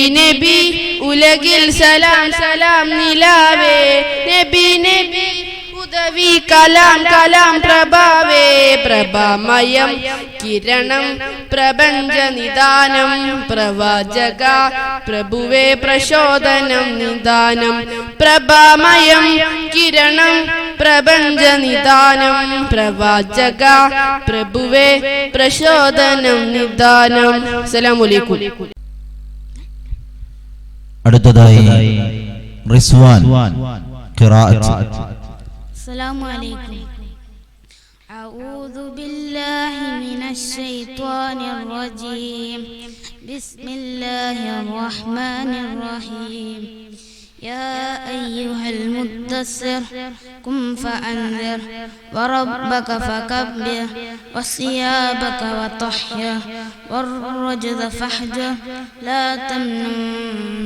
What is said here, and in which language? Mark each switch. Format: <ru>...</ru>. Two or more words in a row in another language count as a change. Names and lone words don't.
<ml>നബി ഉലകിൽ സലാം സലാം നിലാവേ നബി നബി ഉദവി കലാം കലാം പ്രഭാവേ പ്രഭാമയം കിരണം പ്രപഞ്ച നിദാനം പ്രവാചക പ്രഭുവേ പ്രചോദനം നിദാനം പ്രഭാമയം കിരണം പ്രപഞ്ച നിദാനം പ്രവാചക പ്രഭുവേ പ്രചോദനം നിദാനം.</ml> <ar>السلام عليكم.</ar> <ml>അടുത്തതായി റിസ്വാൻ ഖിറാഅത്ത്.</ml> <ar>السلام عليكم. أعوذ بالله من الشيطان الرجيم. بسم الله الرحمن الرحيم. يا أيها المدثر قم فأنذر وربك فكبر وثيابك وطهر والرجز فاهجر لا تمنن</ar>